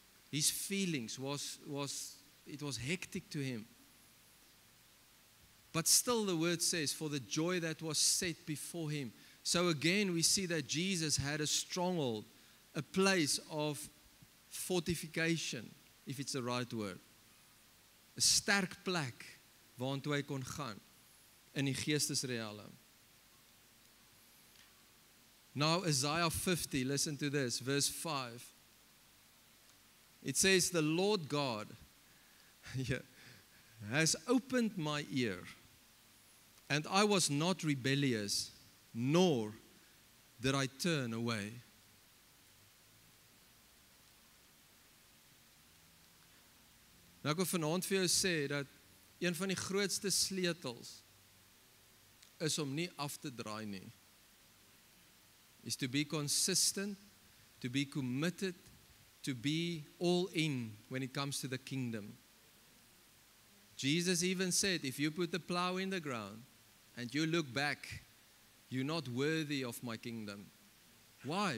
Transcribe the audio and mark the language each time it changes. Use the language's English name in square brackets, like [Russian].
[English] His feelings it was hectic to him. But still the word says, for the joy that was set before him. So again we see that Jesus had a stronghold, a place of fortification, if it's the right word. [Afrikaans] 'n sterk plek waartoe hy kon gaan in die geestesrealm. [English] Now Isaiah 50, listen to this, verse 5. It says, the Lord God has opened my ear, and I was not rebellious, nor did I turn away. [Afrikaans] Nou ek wil vanaand vir jou sê dat een van die grootste sleutels is om nie af te draai nie. [English] Is to be consistent, to be committed, to be all in when it comes to the kingdom. Jesus even said, if you put the plow in the ground and you look back, you're not worthy of my kingdom. Why?